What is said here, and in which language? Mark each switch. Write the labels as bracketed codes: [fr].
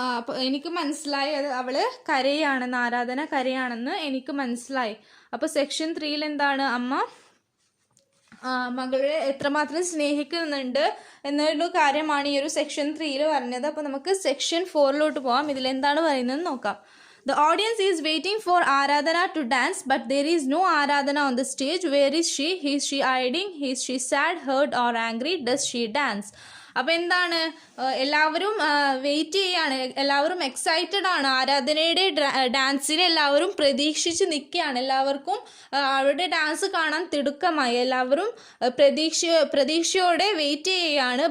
[ml] അപ്പോൾ എനിക്ക് മനസ്സിലായി അവൾ കരയാണെന്ന്, ആരാധന കരയാണെന്ന് എനിക്ക് മനസ്സിലായി. അപ്പോൾ സെക്ഷൻ 3 എന്താണ്, അമ്മ മകളെ എത്രമാത്രം സ്നേഹിക്കുന്നുണ്ട് എന്നൊരു കാര്യമാണ് ഈ ഒരു സെക്ഷൻ 3 പറഞ്ഞത്. അപ്പോൾ നമുക്ക് സെക്ഷൻ 4 പോകാം. ഇതിലെന്താണ് പറയുന്നത് നോക്കാം. [en] The audience is waiting for Aradhana to dance, but there is no Aradhana on the stage. Where is she? Is she hiding? Is she sad, hurt or angry? Does she dance? [ml] അപ്പോൾ എന്താണ്, എല്ലാവരും wait ചെയ്യാണ്, എല്ലാവരും excited ആണ്. ആരാധനയുടെ ഡാൻസിനെ എല്ലാവരും പ്രതീക്ഷിച്ച് നിൽക്കുകയാണ്. എല്ലാവർക്കും അവരുടെ ഡാൻസ് കാണാൻ തിടുക്കമായി. എല്ലാവരും പ്രതീക്ഷയോടെ വെയിറ്റ് ചെയ്യുകയാണ്.